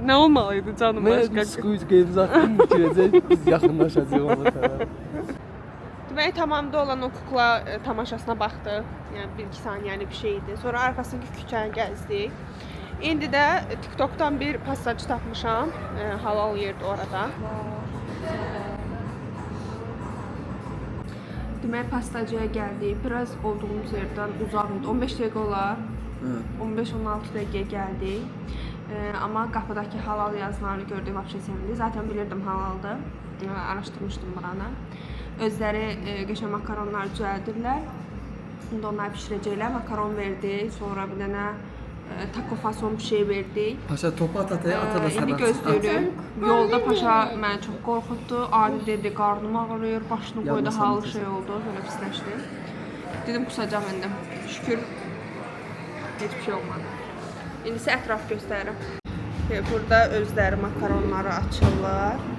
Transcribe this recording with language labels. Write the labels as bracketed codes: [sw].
[tr] Ne olmalıydı canım başka? Ben Squid Game'imizi attım bitirecek. Biz yakınlaşacağız ona kadar. [az] Demək tamamda olan o kukla tamaşasına baxdıq. Yəni 1-2 saniyəlik bir şey idi. Sonra arxasındakı küçəni gəzdik. İndi də TikTok'dan bir pastacı tapmışam. Halal yerdir orada. Demək pastacıya gəldik. Biraz olduğumuz yerdən uzaq idi. 15 dəqiqə olar. 15-16 dəqiqəyə gəldik. Amma qapıdakı halal yazılarını gördüyüm vəbşə sevindim. Zaten bilirdim halaldır. araşdırmışdım buranı. Özləri qəşəng makaronlar düzəldirlər. İndi onları bişirəcəklər. Makaron verdik, sonra bir dənə taco fason bir şey verdik. Paşa topu at ataya ata da İndi gözləyirik. Yolda Paşa məni çox qorxutdu. Adi dedi, qarnım ağrıyır, başını qoydu, halı şey oldu, belə pisləşdi. Dedim kusacağım indi. Şükür heç bir şey olmadı. İndi isə ətraf göstərirəm. Burada özləri makaronları açırlar.